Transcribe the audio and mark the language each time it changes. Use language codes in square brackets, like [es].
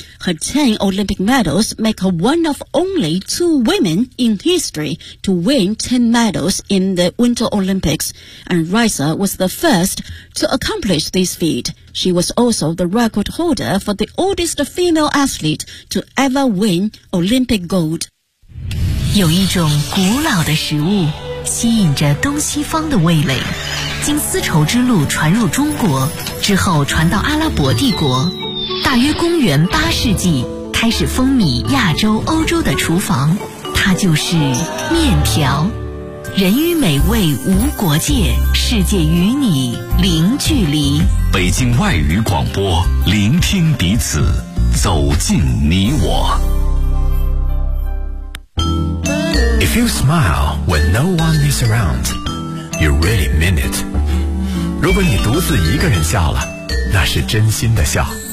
[en] Her 10 Olympic medals make her one of only 2 women in history to win 10 medals in the Winter Olympics, and Raisa was the first to accomplish this feat. She was also the record holder for the oldest female athlete to ever win Olympic gold. [zh] 有一种古老的食物吸引着东西方的味蕾，经丝绸之路传入中国之后传到阿拉伯帝国，大约公元八世纪开始风靡亚洲欧洲的厨房，它就是面条。人与美味无国界，世界与你零距离。北京外语广播，聆听彼此，走进你我。 [en] If you smile when no one is around, you really mean it. [zh] 如果你独自一个人笑了，那是真心的笑。